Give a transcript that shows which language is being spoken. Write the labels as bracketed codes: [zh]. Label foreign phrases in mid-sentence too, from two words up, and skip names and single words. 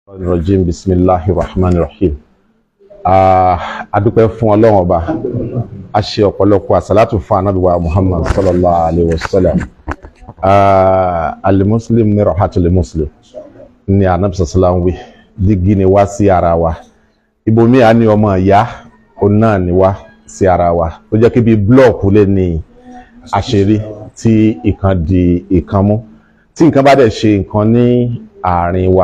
[ar] رجيم بسم الله الرحمن الرحيم. [yo] Adúpẹ́ fún Ọlọ́run Ọba. A ṣe ọ̀pọ̀lọpọ̀ àsàlátù fún Ànábì wa Muhammad [ar] صلى الله عليه وسلم. المسلم مرآة المسلم. [yo] Ni Ànábì sallallahu wí. Dígí ni wá sí ara wa. Ibòmí a ní ọmọ ìyá, òun náà ni wá sí ara wa. Tó jẹ́ kí bí blọ́ọ̀kù lè ní àṣírí tí ìkan di ìkan mú. Tí nǹkan bá dẹ̀ ṣe nǹkan ní àárín wa.